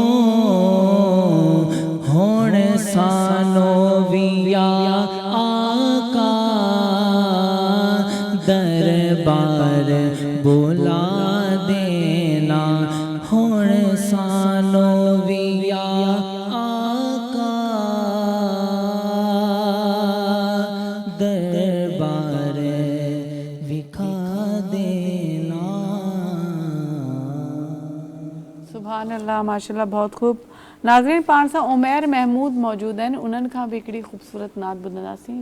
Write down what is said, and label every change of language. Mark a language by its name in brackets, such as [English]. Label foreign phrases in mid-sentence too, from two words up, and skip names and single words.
[Punjabi] ਹੁਣ ਸਾਨੋ ਵਿਆ ਆਕਾ ਦਰਬਾਰ ਬੁਲਾ ਦੇਨਾ ਹੁਣ ਸਾਨੋ ਵਿਆ ਆਕਾ ਦਰਬਾਰ ਵਿਖਾ ਦੇਨਾ। [Arabic] سبحان الله ما شاء الله [Hindi] बहुत खूब। [Sindhi] नाज़रीन पाण सां उमैर महमूद मौजूद आहिनि उन्हनि खां बि हिकिड़ी ख़ूबसूरत नात ॿुधंदासीं।